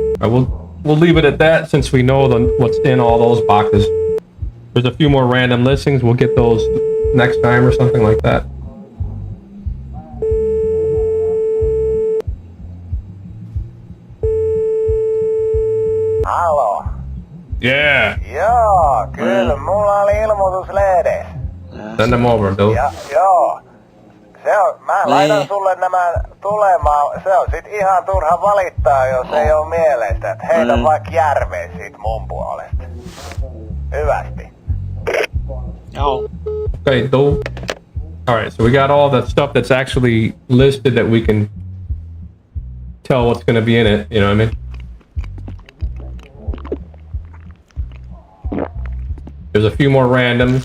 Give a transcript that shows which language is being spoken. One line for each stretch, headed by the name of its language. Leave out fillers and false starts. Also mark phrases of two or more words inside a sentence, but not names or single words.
English: we'll leave it at that since we know what's in all those boxes. There's a few more random listings. We'll get those next time or something like that.
Finnish: Halo.
English: Yeah.
Finnish: Joo, kyllä mulla oli ilmoitus lehdessä.
English: Send them over, Bill.
Finnish: Joo. Se on, mä laitan sulle nämä tulemaan. Se on sit ihan turha valittaa, jos ei oo mieleistä. Et heitä vaikka järveen siitä mun puolesta. Hyvästi.
English: Okay, Bill. Alright, so we got all that stuff that's actually listed that we can tell what's gonna be in it, you know what I mean? There's a few more randoms.